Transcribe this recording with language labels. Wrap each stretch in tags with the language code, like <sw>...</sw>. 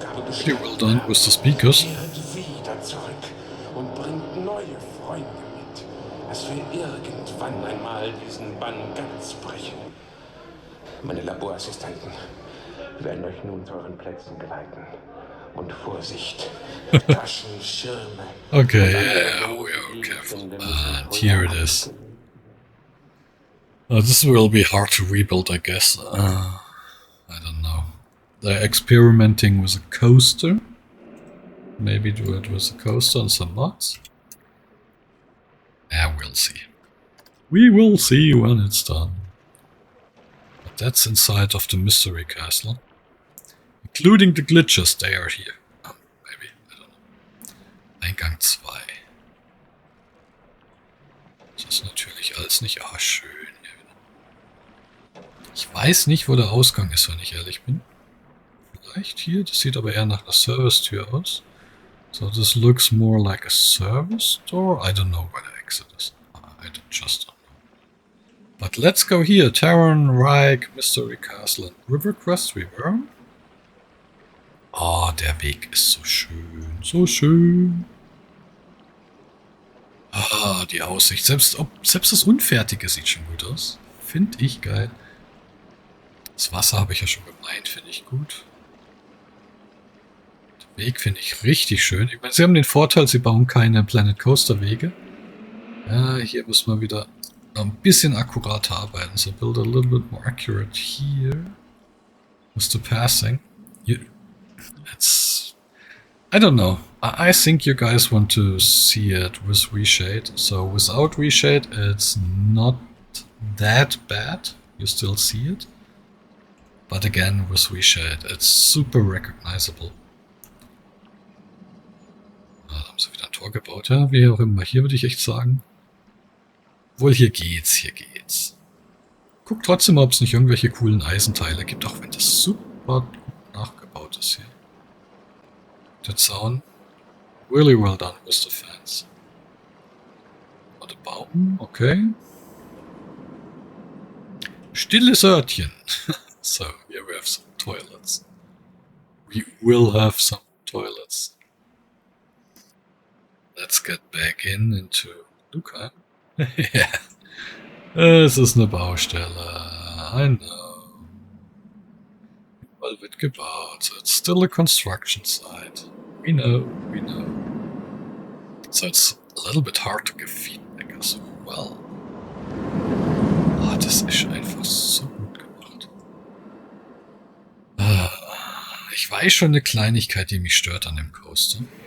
<en>Pretty well done with the speakers.</en> <de>Wieder zurück und bringt neue Freunde mit, dass wir irgendwann einmal diesen Bann ganz brechen. Meine Laborassistenten werden euch nun zu euren Plätzen geleiten. Und Vorsicht, Taschen, Schirme.</de> <en>Okay, yeah, we are careful. And here it is. This will be hard to rebuild, I guess. I don't know. They're experimenting with a coaster. Maybe do it with a coaster and some mods. Yeah, we'll see. We will see when it's done. But that's inside of the mystery castle. Including the glitches, they are here. Oh, maybe, I don't know.</en> <de>Eingang 2. Das ist natürlich alles nicht... Ah, schön. Ich weiß nicht, wo der Ausgang ist, wenn ich ehrlich bin. Vielleicht hier? Das sieht aber eher nach einer Service-Tür aus.</de> <en>So this looks more like a service door. I don't know where the exit is. I just don't know. But let's go here. Terran, Reich, Mystery Castle and River Crest Reborn.</en> <de>Oh, der Weg ist so schön. So schön. Ah, die Aussicht. Selbst das Unfertige sieht schon gut aus. Finde ich geil. Das Wasser habe ich ja schon gemeint, finde ich gut. Den Weg finde ich richtig schön. Ich meine, sie haben den Vorteil, sie bauen keine Planet Coaster Wege. Ja, hier muss man wieder noch ein bisschen akkurater arbeiten.</de> <en>So build a little bit more accurate here. With the passing. It's... I don't know. I think you guys want to see it with reshade. So without reshade, it's not that bad. You still see it. But again, with reshade, it's super recognizable.</en> <de>Da haben sie wieder ein Tor gebaut, ja, wie auch immer. Hier würde ich echt sagen, obwohl hier geht's. Guck trotzdem mal, ob es nicht irgendwelche coolen Eisenteile gibt, auch wenn das super gut nachgebaut ist hier. Der Zaun,</de> <en>really well done with the fans.</en> <de>Und der Baum, okay. Stilles Örtchen.</de> <en>So, here we have some toilets. We will have some toilets. Let's get back into Klugheim.</en> <de>Ja, es ist eine Baustelle.</de> <en>I know.</en> <de>Überall wird gebaut.</de> <en>It's still a construction site. We know, we know. So it's a little bit hard to give feedback as well.</en> <de>Ah, das ist einfach so gut gemacht. Ich weiß schon eine Kleinigkeit, die mich stört an dem Coaster.</de>